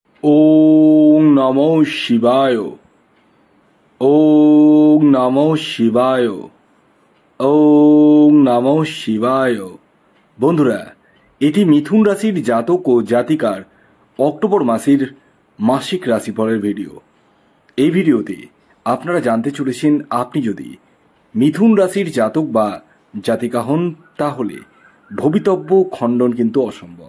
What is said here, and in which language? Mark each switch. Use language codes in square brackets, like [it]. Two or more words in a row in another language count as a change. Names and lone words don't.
[sa] ওং নমো শিবায়। ওং নমো শিবায়। ওং নমো শিবায়। [bn] বন্ধুরা, এটি মিথুন রাশির জাতক ও জাতিকার অক্টোবর মাসের মাসিক রাশিফলের ভিডিও। এই ভিডিওতে আপনারা জানতে চলেছেন, আপনি যদি মিথুন রাশির জাতক বা জাতিকা হন তাহলে ভবিতব্য খণ্ডন কিন্তু অসম্ভব।